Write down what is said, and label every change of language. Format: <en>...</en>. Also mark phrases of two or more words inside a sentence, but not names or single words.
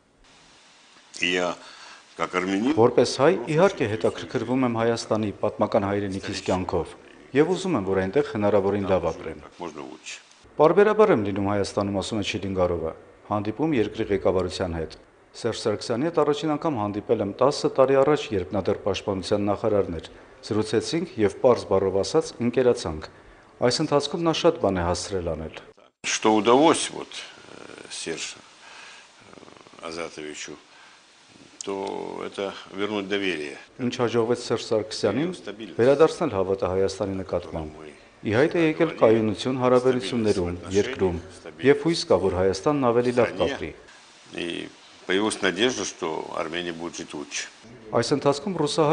<hy>Որպես հայ, իհարկե հետաքրքրվում եմ Հայաստանի պատմական հայրենիքիս կյանքով և ուզում եմ, որ այնտեղ հնարավորին լավ ապրեմ։ Պարբերաբար եմ լինում Հայաստանում, ասում է Չիլինգարովը, հանդիպում երկրի ղեկավարության հետ։ Սերժ Սարգսյանի հետ առաջին անգամ հանդիպել եմ 10 տարի առաջ, երբ նա դեռ պաշտպանության նախարարն էր։ Զրուցեցինք և պարզ բառով ասած ընկերացանք։ Այս ընթացքում նա շատ բան է հասցրել անել։</hy> <ru>Что удалось вот Сержу Азатовичу, то это вернуть доверие։</ru> <hy>Ինչ հաջողվեց Սերժ Սարգսյանին, վերադարձնել հավատը Հայաստանի նկատմամբ։ Ի հայտ է եկել կայունություն հարաբերություններում, երկրում, և հույս կա, որ Հայաստանն ավելի լավ կապրի։ Այս ընթացքում ռուսահայ</hy>